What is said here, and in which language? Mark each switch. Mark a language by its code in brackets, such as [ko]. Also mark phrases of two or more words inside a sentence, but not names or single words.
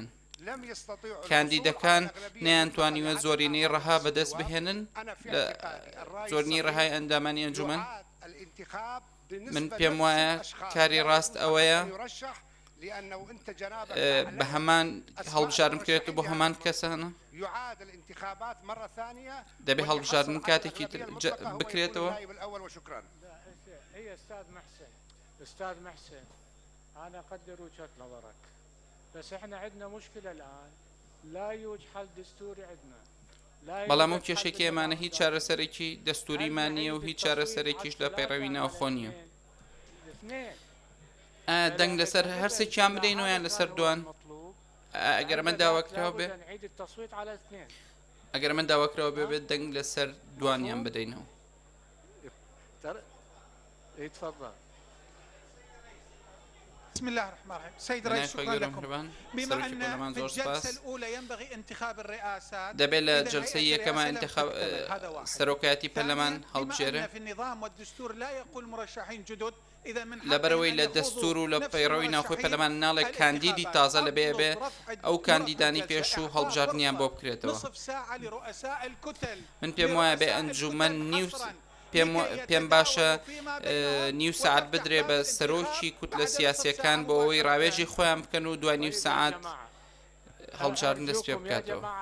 [ckb] کاندیدەکان نەیانتوانیوە زۆرینەی ڕەها بەدەست بهێنن لە زۆرینی ڕەهای ئەندامانی ئەنجومەن. من پێم وایە کاری ڕاست ئەوەیە بە هەمان هەڵبژارم کرێت بۆ هەمان کەسانە دەبێ هەڵبژاردن کاتێکی بکرێتەوە. [ar] هي استاذ محسن انا اقدر وجهة نظرك بس احنا عندنا مشكلة الان لا يوجد حل دستوري عندنا. [ckb] بەڵام ئەو کێشێکی ئێمانە هیچ چارەسەرێکی دەستوریمان نییە و هیچ چارەسەرێکیش لە پەیڕەوی ناوخۆ نییە. دەنگ لەسەر هەرسێکیان بدەینەوە یان لەسەر دوان ئەگەر من داواکراوە بێ ئەگەر من داواکراوە بێت دەنگ لەسەر دوانیان بدەینەوە. [ar] بسم الله الرحمن الرحيم. سيد الرئيس شكرا لكم. بما أن في الجلسة الأولى ينبغي انتخاب الرئاسات [ckb] دەبێت لە جلسەی یەکەمە انتخاب سەرۆکایەتی پەرلەمان هەڵبژێرێ [ar] في النظام والدستور لا يقول مرشحين جدد إذا من [ckb] لەبەرەوەی لە دەستور و لە پەیڕەوی ناوخۆی پەرلەمان ناڵێ کاندیدی تازە لەبێ بێ ئەو کاندیدانی پێش و هەڵبژاردنیان بۆ بکرێتەوە. من پێم وایە بێ ئەنجومەن پێم باشە نیو سعات بدرێ بە سەرۆکی کوتلە سیاسیەکان بۆ ئەوەی ڕاوێژی خۆیان بکەن و دوای نیو سعات هەڵبژاردن دەست پێ بکاتەوە.